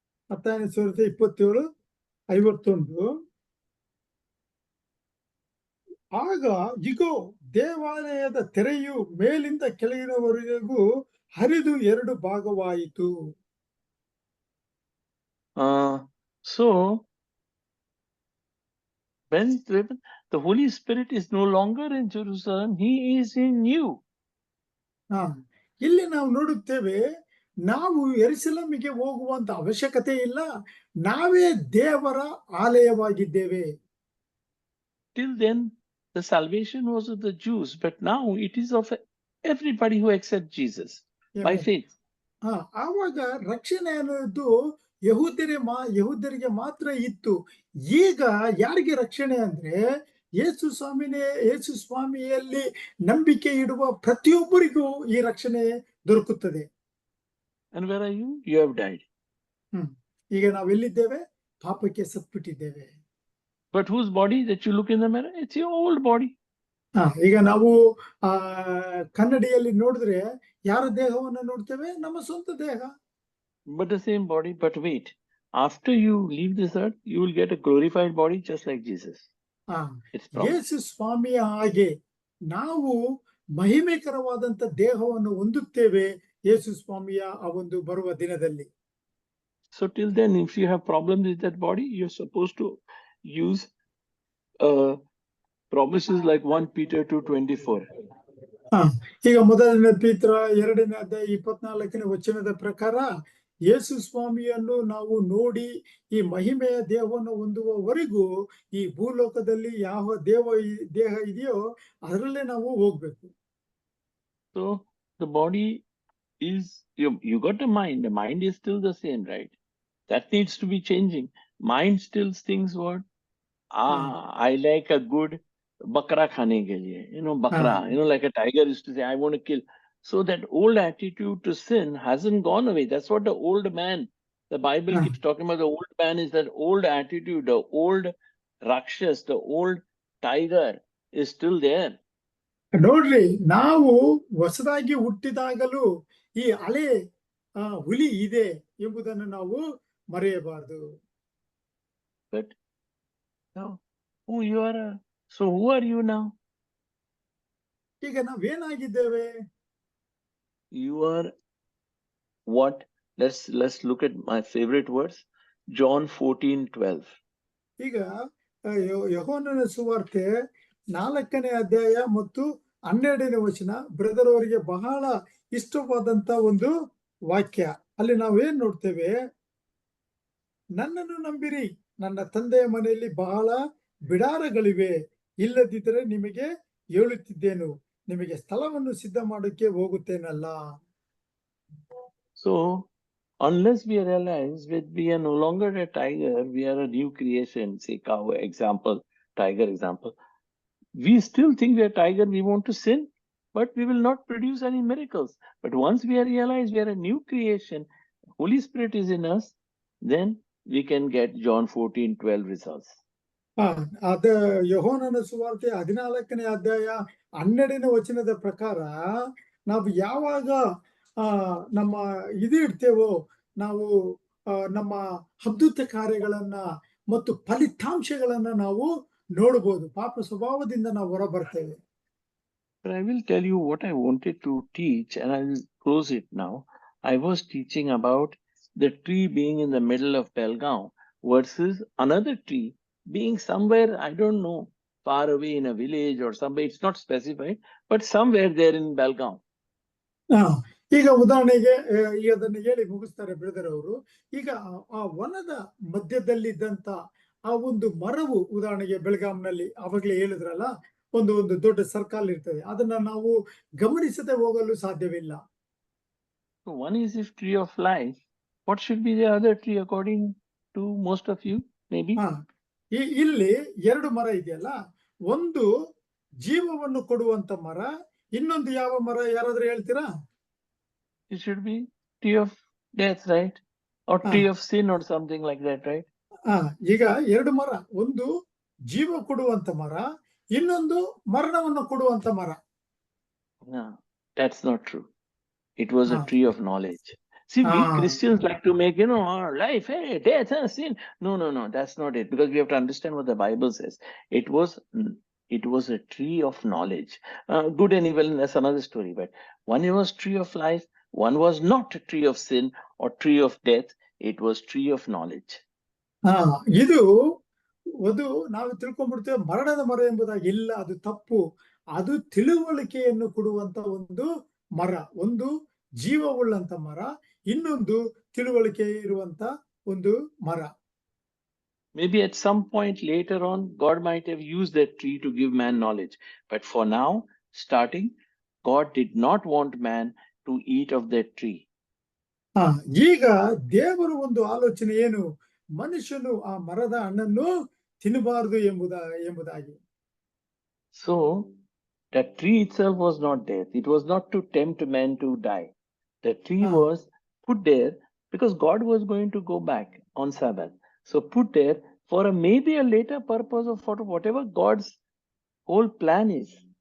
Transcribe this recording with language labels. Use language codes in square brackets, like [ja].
[kn] ಮತ್ತಾಯನ ಸುವಾರ್ತೆ 27:51. ಆಗ ಇಗೋ, ದೇವಾಲಯದ ತೆರೆಯು ಮೇಲಿಂದ ಕೆಳಗಿನವರೆಗೂ ಹರಿದು 2 ಭಾಗವಾಯಿತು. [en] So when the Holy Spirit is no longer in Jerusalem, he is in you. [kn] ಇಲ್ಲಿ ನಾವು ನೋಡುತ್ತೇವೆ, ನಾವು ಯೆರೂಸಲೇಮಿಗೆ ಹೋಗುವಂತ ಅವಶ್ಯಕತೆ ಇಲ್ಲ, ನಾವೇ ದೇವರ ಆಲಯವಾಗಿದ್ದೇವೆ. [en] Till then the salvation was of the Jews, but now it is of everybody who accepts Jesus by faith. [kn] ಆವಾಗ ರಕ್ಷಣೆ ಅನ್ನೋದು ಯಹೂದ್ಯರಿಗೆ ಮಾತ್ರ ಇತ್ತು. ಈಗ ಯಾರಿಗೆ ರಕ್ಷಣೆ ಅಂದ್ರೆ ಯೇಸು ಸ್ವಾಮಿಯಲ್ಲಿ ನಂಬಿಕೆ ಇಡುವ ಪ್ರತಿಯೊಬ್ಬರಿಗೂ ಈ ರಕ್ಷಣೆ ದೊರಕುತ್ತದೆ. [en] And where are you? You have died. [kn] ಈಗ ನಾವೆಲ್ಲಿದ್ದೇವೆ? ಪಾಪಕ್ಕೆ ಸತ್ಬಿಟ್ಟಿದ್ದೇವೆ. [en] But whose body that you look in the mirror? It's your old body. [kn] ಈಗ ನಾವು ಕನ್ನಡಿಯಲ್ಲಿ ನೋಡಿದ್ರೆ ಯಾರ ದೇಹವನ್ನು ನೋಡ್ತೇವೆ? ನಮ್ಮ ಸ್ವಂತ ದೇಹ. [en] But the same body. But wait, after you leave this earth, you will get a glorified body just like Jesus. [kn] ಯೇಸು ಸ್ವಾಮಿಯ ಹಾಗೆ ನಾವು ಮಹಿಮೆಕರವಾದಂತ ದೇಹವನ್ನು ಹೊಂದುತ್ತೇವೆ ಯೇಸು ಸ್ವಾಮಿಯ ಆ ಒಂದು ಬರುವ ದಿನದಲ್ಲಿ. [en] So till then, if you have problems with that body, you're supposed to use promises like 1 Peter 2:24. [kn] ಈಗ ಮೊದಲನೇ ಪೀತ್ರ 2ನೇ ಅಧ್ಯಾಯ 24ನೇ ವಚನದ ಪ್ರಕಾರ ಯೇಸು ಸ್ವಾಮಿಯನ್ನು ನಾವು ನೋಡಿ ಈ ಮಹಿಮೆಯ ದೇಹವನ್ನು ಹೊಂದುವವರೆಗೂ ಈ ಭೂಲೋಕದಲ್ಲಿ ಯಾವ ದೇಹ ಇದೆಯೋ ಅದರಲ್ಲೇ ನಾವು ಹೋಗ್ಬೇಕು. [en] So the body is, you got a mind. The mind is still the same, right? That needs to be changing. Mind still thinks what? I like a good [hi] bakra khane ke liye. [en] Bakra, like a tiger used to say, I want to kill. So that old attitude to sin hasn't gone away. That's what the old man, the Bible keeps talking about. The old man is that old attitude, the old Rakshas, the old tiger is still there. [kn] ನೋಡ್ರಿ, ನಾವು ಹೊಸದಾಗಿ ಹುಟ್ಟಿದಾಗಲೂ ಈ ಹಳೆ ಹುಲಿ ಇದೆ ಎಂಬುದನ್ನು ನಾವು ಮರೆಯಬಾರದು. [en] But now, who are you now? [kn] ಈಗ ನಾವೇನಾಗಿದ್ದೇವೆ? [en] You are what? Let's look at my favorite words, John 14:12. [kn] ಈಗ ಯೋಹಾನನ ಸುವಾರ್ತೆ 4ನೇ ಅಧ್ಯಾಯ ಮತ್ತು 12ನೇ ವಚನ ಬ್ರದರ್ ಅವರಿಗೆ ಬಹಳ ಇಷ್ಟವಾದಂತ ಒಂದು ವಾಕ್ಯ. ಅಲ್ಲಿ ನಾವೇನ್ ನೋಡ್ತೇವೆ? ನನ್ನನ್ನು ನಂಬಿರಿ, ನನ್ನ ತಂದೆಯ ಮನೆಯಲ್ಲಿ ಬಹಳ ಬಿಡಾರಗಳಿವೆ, ಇಲ್ಲದಿದ್ದರೆ ನಿಮಗೆ ಹೇಳುತ್ತಿದ್ದೇನು, ನಿಮಗೆ ಸ್ಥಳವನ್ನು ಸಿದ್ಧ ಮಾಡೋಕೆ ಹೋಗುತ್ತೇನಲ್ಲ. [en] So unless we realize that we are no longer a tiger, we are a new creation, say cow example, tiger example, we still think we are tiger, we want to sin, but we will not produce any miracles. But once we realize we are a new creation, Holy Spirit is in us, then we can get John 14:12 results. [kn] ಅದ ಯೋಹಾನನ ಸುವಾರ್ತೆ 14ನೇ ಅಧ್ಯಾಯ 12ನೇ ವಚನದ ಪ್ರಕಾರ ನಾವು ಯಾವಾಗ ನಮ್ಮ ಇಡ್ತೇವೋ, ನಾವು ನಮ್ಮ ಅದ್ಭುತ ಕಾರ್ಯಗಳನ್ನ ಮತ್ತು ಫಲಿತಾಂಶಗಳನ್ನ ನಾವು ನೋಡಬಹುದು. ಪಾಪ ಸ್ವಭಾವದಿಂದ ನಾವು ಹೊರ ಬರ್ತೇವೆ. [en] But I will tell you what I wanted to teach, and I will close it now. I was teaching about the tree being in the middle of Belgaum versus another tree being somewhere, I don't know, far away in a village or somewhere. It's not specified, but somewhere there in Belgaum. [kn] ಈಗ ಉದಾಹರಣೆಗೆ ಅದನ್ನು ಹೇಳಿ ಮುಗಿಸ್ತಾರೆ brother ಅವರು. ಈಗ ಆ ವನದ ಮಧ್ಯದಲ್ಲಿದ್ದಂತ ಆ ಒಂದು ಮರವು, ಉದಾಹರಣೆಗೆ ಬೆಳಗಾಂನಲ್ಲಿ ಅವಾಗಲೇ ಹೇಳಿದ್ರಲ್ಲ, ಒಂದು ದೊಡ್ಡ ಸರ್ಕಲ್ ಇರ್ತದೆ, ಅದನ್ನ ನಾವು ಗಮನಿಸದೆ ಹೋಗಲು ಸಾಧ್ಯವಿಲ್ಲ. [en] So one is this tree of life. What should be the other tree according to most of you, maybe? [kn] ಇಲ್ಲಿ 2 ಮರ ಇದೆಯಲ್ಲ, ಒಂದು ಜೀವವನ್ನು ಕೊಡುವಂತ ಮರ, ಇನ್ನೊಂದು ಯಾವ ಮರ ಯಾರಾದ್ರೂ ಹೇಳ್ತೀರಾ? [en] It should be tree of death, right? Or tree of sin or something like that, right? [kn] ಈಗ 2 ಮರ, ಒಂದು ಜೀವ ಕೊಡುವಂತ ಮರ, ಇನ್ನೊಂದು ಮರಣವನ್ನು ಕೊಡುವಂತ ಮರ. [en] No, that's not true. It was a tree of knowledge. See, we Christians like to make, our life, hey, death, sin. No, that's not it. Because we have to understand what the Bible says. It was a tree of knowledge. Good and evil, that's another story. But one was tree of life, one was not a tree of sin or tree of death. It was tree of knowledge. [kn] ಇದು ನಾವು ತಿಳ್ಕೊಂಡ್ಬಿಡ್ತೇವೆ ಮರಣದ ಮರ ಎಂಬುದಾಗಿ. ಇಲ್ಲ, ಅದು ತಪ್ಪು. ಅದು ತಿಳುವಳಿಕೆಯನ್ನು ಕೊಡುವಂತ ಒಂದು ಮರ. ಒಂದು ಜೀವವುಳ್ಳಂತ ಮರ, ಇನ್ನೊಂದು ತಿಳುವಳಿಕೆ ಇರುವಂತ ಒಂದು ಮರ. [en] Maybe at some point later on, God might have used that tree to give man knowledge. But for now, starting, God did not want man to eat of that tree. [kn] ಈಗ ದೇವರ ಒಂದು ಆಲೋಚನೆ ಏನು? ಮನುಷ್ಯನು ಆ ಮರದ ಹಣ್ಣನ್ನು ತಿನ್ನಬಾರದು ಎಂಬುದಾಗಿ. [en] So that tree itself was not death. It was not to tempt man to die. The tree was put there because God was going to go back on Sabbath. So put there for maybe a later purpose of whatever God's whole plan is.